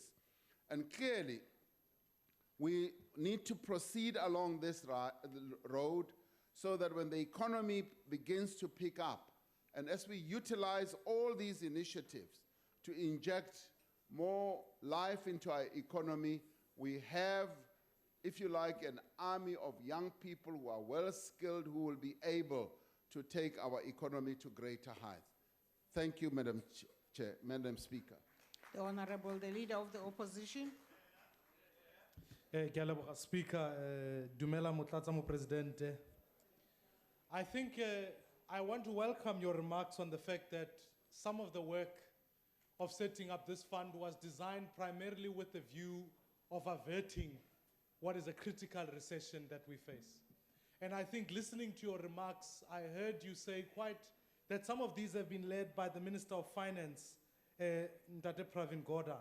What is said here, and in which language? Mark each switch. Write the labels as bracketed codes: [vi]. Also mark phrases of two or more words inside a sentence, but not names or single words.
[en] And clearly, we need to proceed along this road so that when the economy begins to pick up, and as we utilize all these initiatives to inject more life into our economy, we have, if you like, an army of young people who are well-skilled, who will be able to take our economy to greater heights. Thank you, Madam Chair, Madam Speaker. The Honorable, the Leader of the Opposition. [tn] Ke a leboga, Speaker, dumela motlatsa mo Presidente. [en] I think I want to welcome your remarks on the fact that some of the work of setting up this fund was designed primarily with the view of averting what is a critical recession that we face. And I think listening to your remarks, I heard you say that some of these have been led by the Minister of Finance, Ntate Pravin Gordhan.